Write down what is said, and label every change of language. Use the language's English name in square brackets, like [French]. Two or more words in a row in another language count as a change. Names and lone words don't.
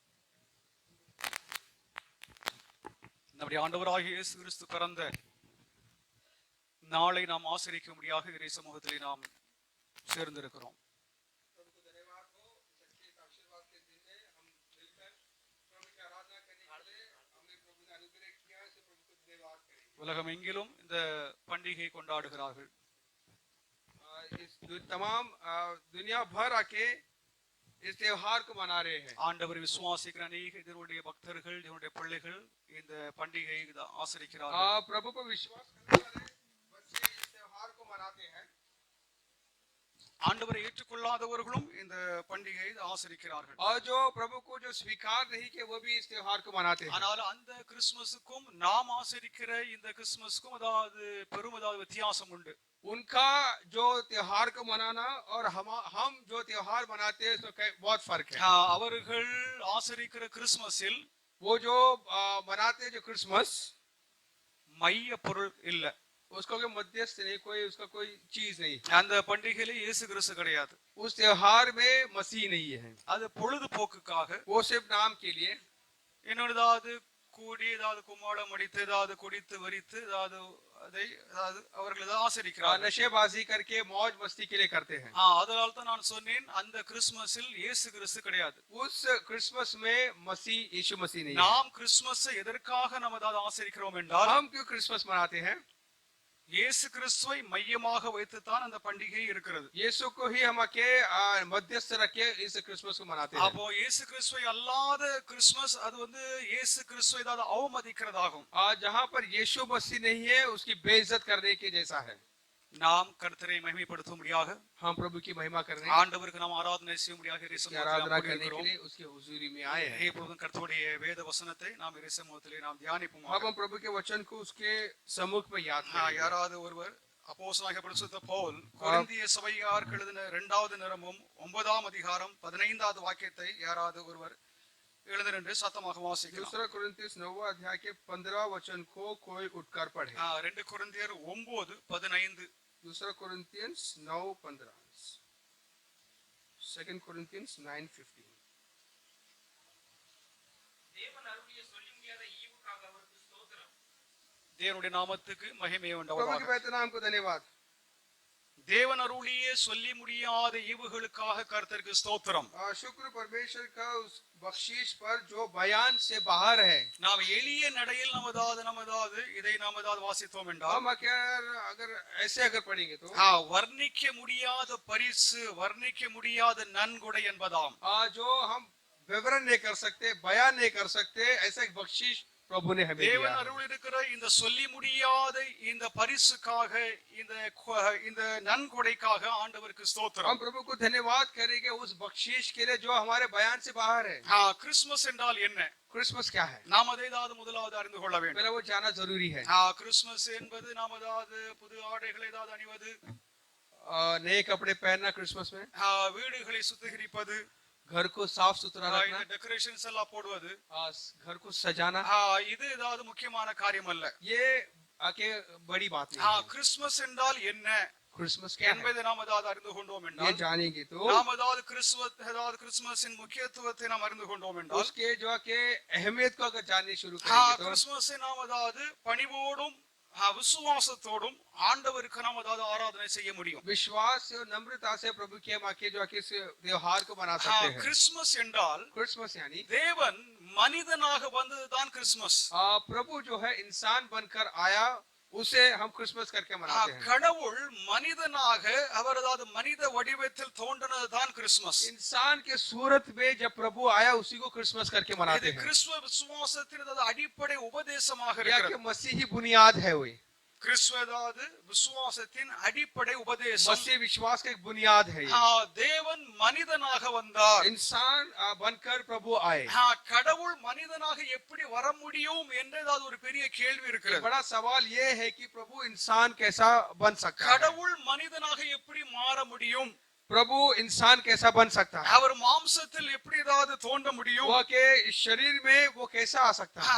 [Tamil] நம்முடைய ஆண்டவராகிய இயேசு கிறிஸ்து பிறந்த நாளை நாம் ஆசரிக்கும்படியாக இறை சமூகத்திலே நாம் சேர்ந்திருக்கிறோம். உலகம் எங்கிலும் இந்த பண்டிகை கொண்டாடுகிறார்கள். [Hindi] तमाम दुनिया भर आके इस त्योहार को मना रहे हैं. [Tamil] ஆண்டவர் விசுவாசிக்கிற अनेक இதனுடைய பக்தர்கள் இதனுடைய பிள்ளைகள் இந்த பண்டிகை ஆசரிக்கிறார்கள். [Hindi] प्रभु को विश्वास करने वाले बच्चे इस त्योहार को मनाते हैं. [Tamil] ஆண்டவரை ஏற்றுக்கொள்ளாதவர்களும் இந்த பண்டிகையை ஆசரிக்கிறார்கள். [Hindi] और जो प्रभु को जो स्वीकार नहीं किए वो भी इस त्योहार को मनाते हैं. [Tamil] ஆனால் அந்த கிறிஸ்மஸுக்கும் நாம் ஆசரிக்கிற இந்த கிறிஸ்மஸுக்கும் அதாவது பெரும் வித்தியாசம் உண்டு. [Hindi] उनका जो त्योहार को मनाना और हम जो त्योहार मनाते हैं उसमें बहुत फर्क है. [Tamil] அவர்கள் ஆசரிக்கிற கிறிஸ்மஸில் [Hindi] वो जो मनाते जो क्रिसमस [Tamil] மைய பொருள் இல்ல, [Hindi] उसका कोई मध्यस्थ नहीं, कोई उसका कोई चीज नहीं. [Tamil] அந்த பண்டிகையில இயேசு கிறிஸ்து கிடையாது. [Hindi] उस त्योहार में मसीह नहीं है. [Tamil] அது பொழுதுபோக்குக்காக, [Hindi] वो सिर्फ नाम के लिए. [Tamil] இன்னொரு ஏதாவது கூடி ஏதாவது கும்மாளம் அடித்து ஏதாவது குடித்து வரித்து ஏதாவது அவர்கள் ஆசரிக்கிறார்கள். [Hindi] नशेबाजी करके मौज मस्ती के लिए करते हैं. [Tamil] அதனால தான் நான் சொன்னேன் அந்த கிறிஸ்மஸில் இயேசு கிறிஸ்து கிடையாது. [Hindi] उस क्रिसमस में मसीह यीशु मसीह नहीं. [Tamil] நாம் கிறிஸ்மஸை எதற்காக நாம் ஆசரிக்கிறோம் என்றால், [Hindi] हम क्यों क्रिसमस मनाते हैं? [Tamil] இயேசு கிறிஸ்துவை மையமாக வைத்து தான் அந்த பண்டிகை இருக்கிறது. [Hindi] यीशु को ही हम के मध्यस्थ रखे इस क्रिसमस को मनाते हैं. [Tamil] அப்போ இயேசு கிறிஸ்துவை அல்லாத கிறிஸ்மஸ் அது இயேசு கிறிஸ்துவை அவமதிக்கிறதாகும். [Hindi] जहाँ पर यीशु मसीह नहीं है उसकी बेइज्जत करने के जैसा है. [Tamil] நாம் கர்த்தரை மகிமைப்படுத்தும்படியாக [Hindi] हम प्रभु की महिमा करने, [Tamil] ஆண்டவருக்கு நாம் ஆராதனை செய்யும்படியாக இறை [Hindi] आराधना करने के लिए उसके हुजूरी में आए हैं. [Tamil] இப்பொழுது கர்த்தருடைய வேத வசனத்தை நாம் இறை சமூகத்திலே நாம் தியானிப்போம். [Hindi] हम प्रभु के वचन को उसके सम्मुख में याद करें. [Tamil] யாராவது ஒருவர் அப்போஸ்தலனாகிய பரிசுத்த பவுல் கொரிந்திய சபையாருக்கு எழுதின 2வது நிருபம் 9ஆம் அதிகாரம் 15வது வாக்கியத்தை யாராவது ஒருவர் எழுதிட்டு சத்தமாக வாசிக்கலாம். [Hindi] दूसरा कोरिन्थियंस 9वां अध्याय के 15वां वचन को कोई उठकर पढ़े. [Tamil] 2 கொரிந்தியர் 9:15. [Hindi] दूसरा कोरिन्थियंस 9:15. 2 कोरिन्थियंस 9:15. [Tamil] தேவனுடைய நாமத்துக்கு மகிமை உண்டாவதாக. [Hindi] प्रभु के पवित्र नाम को धन्यवाद. [Tamil] தேவன் அருளிய சொல்லி முடியாத ஈவுகளுக்காக கர்த்தருக்கு ஸ்தோத்திரம். [Hindi] शुक्र परमेश्वर का उस बख्शीश पर जो बयान से बाहर है. [Tamil] நாம் எளிய நடையில் நமதாவது இதை வாசித்தோம் என்றால், [Hindi] हम अगर ऐसे अगर पढ़ेंगे तो [Tamil] வர்ணிக்க முடியாத பரிசு வர்ணிக்க முடியாத நன்கொடை என்பதாம். [Hindi] जो हम विवरण नहीं कर सकते, बयान नहीं कर सकते, ऐसा एक बख्शीश प्रभु ने हमें दिया. [Tamil] தேவன் அருள் இருக்கிற இந்த சொல்லி முடியாத இந்த பரிசுக்காக இந்த நன்கொடைக்காக ஆண்டவருக்கு ஸ்தோத்திரம். [Hindi] हम प्रभु को धन्यवाद करेंगे उस बख्शीश के लिए जो हमारे बयान से बाहर है. [Tamil] கிறிஸ்மஸ் என்றால் என்ன? [Hindi] क्रिसमस क्या है? [Tamil] நாம் அதை முதலாவது அறிந்து கொள்ள வேண்டும். [Hindi] पहले वो जानना जरूरी है. [Tamil] கிறிஸ்மஸ் என்பது நாம் புது ஆடைகளை அணிவது, [Hindi] नए कपड़े पहनना क्रिसमस में, [Tamil] வீடுகளை சுத்திகரிப்பது, [Hindi] घर को साफ सुथरा रखना, [Tamil] डेकोरेशंस எல்லாம் போடுவது, [Hindi] घर को सजाना, [Tamil] இது முக்கியமான காரியம் அல்ல. [Hindi] ये आके बड़ी बात नहीं. [Tamil] கிறிஸ்மஸ் என்றால் என்ன? [Hindi] क्रिसमस क्या [Tamil] என்பதை நாம் அறிந்து கொண்டோம் என்றால், [Hindi] ये जानेंगे तो [Tamil] நாம் கிறிஸ்மஸின் முக்கியத்துவத்தை நாம் அறிந்து கொண்டோம் என்றால், [Hindi] उसके जो के अहमियत को अगर जानने शुरू करेंगे तो [Tamil] கிறிஸ்மஸை நாம் பணிவோடும் விசுவாசத்தோடும் ஆண்டவருக்கு நாம் ஆராதனை செய்ய முடியும். [Hindi] विश्वास और नम्रता से प्रभु के माके जो के त्योहार को मना सकते हैं. [Tamil] கிறிஸ்மஸ் என்றால் [Hindi] क्रिसमस यानी [Tamil] தேவன் மனிதனாக வந்ததுதான் கிறிஸ்மஸ். [Hindi] प्रभु जो है इंसान बनकर आया, उसे हम क्रिसमस करके मनाते हैं. [Tamil] கடவுள் மனிதனாக அவர் மனித வடிவத்தில் தோன்றினதுதான் கிறிஸ்மஸ். [Hindi] इंसान के सूरत में जब प्रभु आया उसी को क्रिसमस करके मनाते हैं. [Tamil] கிறிஸ்துவ விசுவாசத்தின் அடிப்படை உபதேசமாக இருக்கிறது. [Hindi] मसीही बुनियाद है वो. [Tamil] கிறிஸ்துவ விசுவாசத்தின் அடிப்படை உபதேசம், [Hindi] मसीह विश्वास का एक बुनियाद है. [Tamil] தேவன் மனிதனாக வந்தார், [Hindi] इंसान बनकर प्रभु आए. [Tamil] கடவுள் மனிதனாக எப்படி வர முடியும் என்ற ஒரு பெரிய கேள்வி இருக்கிறது. [Hindi] बड़ा सवाल ये है कि प्रभु इंसान कैसा बन सकता है. [Tamil] கடவுள் மனிதனாக எப்படி மாற முடியும்? [Hindi] प्रभु इंसान कैसा बन सकता है, [Tamil] அவர் மாம்சத்தில் எப்படி ஏதாவது தோன்ற முடியும்? [Hindi] वो के शरीर में वो कैसा आ सकता है।